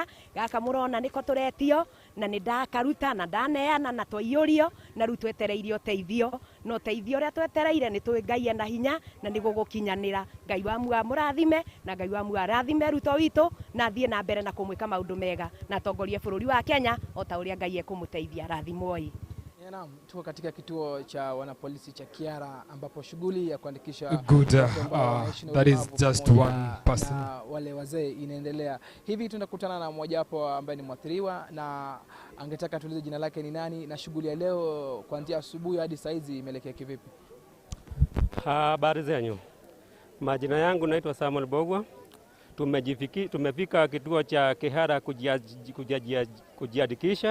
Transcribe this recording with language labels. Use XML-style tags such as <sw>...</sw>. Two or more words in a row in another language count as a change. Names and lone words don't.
<ki>Gaka mũrona nĩko tũretio na nĩ ndakaruta na ndaneana na twaiyũrio na rĩu twetereire ũteithio. No ũteithio ũrĩa twetereire nĩ tũĩ Ngai ena hinya na nĩ gũgũkinyanĩra. Ngai wa muoyo mũrathime na Ngai wa muoyo arathime Ruto witũ na thiĩ na mbere na kũmwĩka maũndũ mega na tongorie bũrũri wa Kenya o ta ũrĩa Ngai ekũmũteithia arathimwo.</ki> <sw>Naam, tuko katika kituo cha wanapolisi cha Kiara ambapo shughuli ya kuandikisha</sw> <en>that is just one person.</en> <sw>Na wale wazee inaendelea. Hivi tunakutana na mmoja wapo ambaye ni mwathiriwa na angetaka tuulize jina lake ni nani na shughuli ya leo kuanzia asubuhi hadi saa hizi imeelekea kivipi? Habari zenyu. Majina yangu naitwa Samuel Bogwa. Tumefika kituo cha Kihara kujiandikisha.</sw>